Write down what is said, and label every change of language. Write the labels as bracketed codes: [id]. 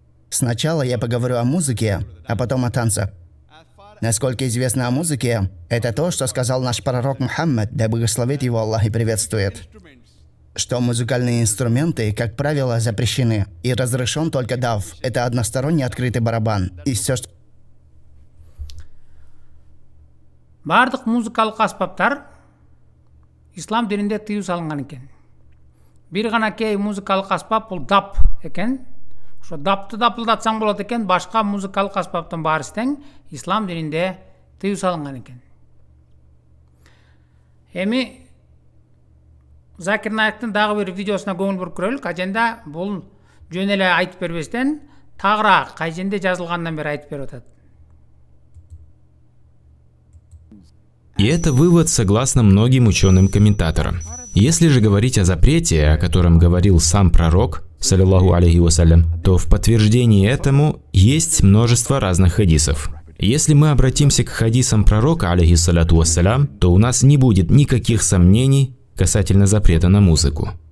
[ru] Сначала я поговорю о музыке, а потом о танцах. Насколько известно о музыке, это то, что сказал наш пророк Мухаммад, да благословит его Аллах и приветствует, что музыкальные инструменты, как правило, запрещены, и разрешен только дав, это односторонний открытый барабан, и все, что... [ky] Бардык музыкалык аспаптар ислам дининде тыюу салынган экен. Бир гана кей музыкалык аспап бул дап экен. Ошо дапты дапылдатсаң болот экен, башка музыкалык аспаптын баары тең ислам дининде тыюу салынган экен. Эми Закир Найктын дагы бир видеосуна көңүл буруп көрөлүк. Ажанда бул жөн эле айтып бербестен тагыраак кай жерде жазылгандан бери айтып берип атат. [ru] И это вывод согласно многим ученым-комментаторам. Если же говорить о запрете, о котором говорил сам пророк, саллиллаху алейхи вассалям, то в подтверждении этому есть множество разных хадисов. Если мы обратимся к хадисам пророка, алейхиссалату вассалям, то у нас не будет никаких сомнений касательно запрета на музыку.